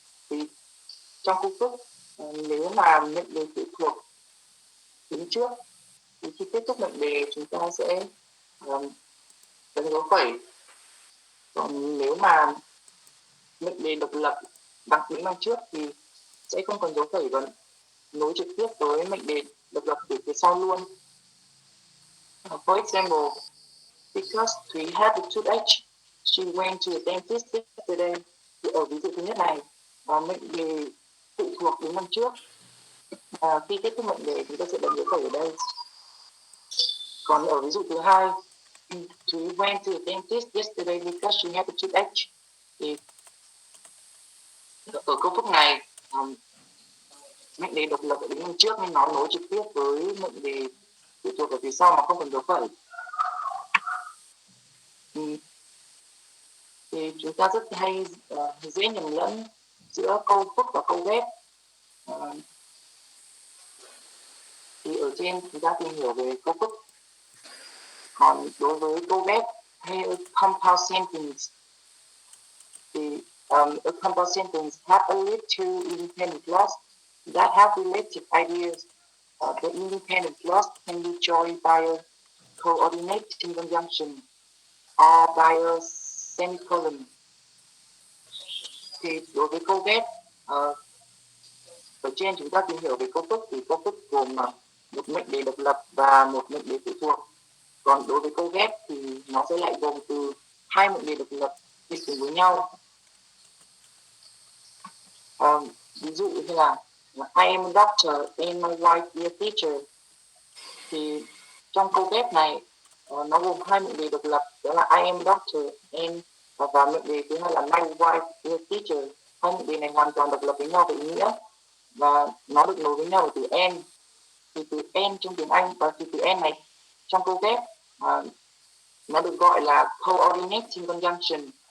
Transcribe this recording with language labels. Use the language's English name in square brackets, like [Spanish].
[Vietnamese] Thì trong câu phức nếu mà mệnh đề phụ thuộc đứng trước thì khi kết thúc mệnh đề chúng ta sẽ đánh dấu phẩy, còn nếu mà mệnh đề độc lập đứng đằng trước thì sẽ không cần dấu phẩy và nối trực tiếp với mệnh đề độc lập từ phía sau luôn. [English] For example, because Thúy had a toothache, she went to the dentist yesterday. [Vietnamese] Thì ở ví dụ thứ nhất này, mệnh đề phụ thuộc đứng đằng trước. Khi kết thúc mệnh đề chúng ta sẽ đánh dấu phẩy ở đây. Còn ở ví dụ thứ hai, [English] Thúy went to the dentist yesterday because she had a toothache. [Vietnamese] Thì ở câu phức này mệnh đề độc lập ở đứng đằng trước nên nó nối trực tiếp với mệnh đề phụ thuộc ở phía sau mà không cần dấu phẩy. Thì chúng ta rất hay dễ nhầm lẫn giữa câu phức và câu ghép. Thì ở trên chúng ta tìm hiểu về câu phức. Còn đối với câu ghép hay [English] compound sentence thì a compound sentence have only two independent clauses that have related ideas. The independent clause can be joined by a coordinating conjunction or by a semicolon. [Vietnamese] Thì đối với câu ghép ở trên chúng ta tìm hiểu về câu phức thì câu phức gồm một mệnh đề độc lập và một mệnh đề phụ thuộc. Còn đối với câu ghép thì nó sẽ lại gồm từ hai mệnh đề độc lập đi cùng với nhau. Ví dụ như là [English] I am a doctor and my wife is a teacher. [Vietnamese] Thì trong câu ghép này nó gồm hai mệnh đề độc lập, đó là [English] I am a doctor and [Vietnamese] và mệnh đề thứ hai là [English] my wife is a teacher. [Vietnamese] Hai mệnh đề này hoàn toàn độc lập với nhau về ý nghĩa và nó được nối với nhau từ and. Thì từ and trong tiếng Anh và từ and này trong câu ghép nó được gọi là coordinating conjunction.